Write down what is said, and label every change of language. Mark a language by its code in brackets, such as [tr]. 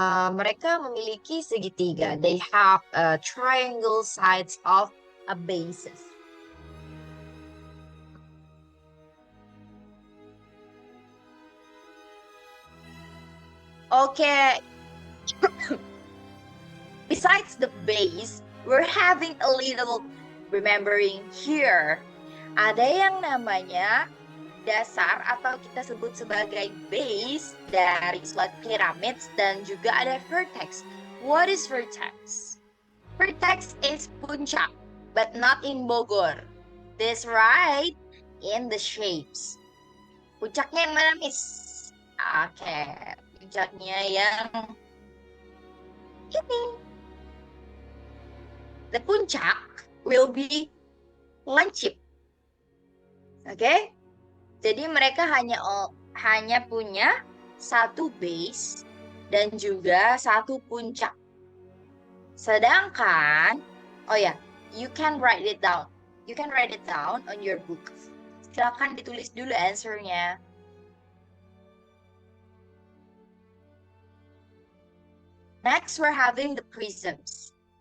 [id] Mereka memiliki segitiga. [en] They have triangle sides of a basis. Okay. Besides the base, we're having a little remembering here. [id] Ada yang namanya dasar atau kita sebut sebagai base dari suatu piramid dan juga ada vertex. [en] What is vertex? Vertex is puncak, but not in Bogor. This right in the shapes. [id] Puncaknya yang mana, Miss? Oke, puncaknya yang ini. [en] The puncak will be lancip. Oke? [id] Jadi mereka hanya punya satu base dan juga satu puncak. Sedangkan, oh ya, [en] you can write it down. You can write it down on your book. [id] Silakan ditulis dulu answernya. [en] Next, we're having the prisms.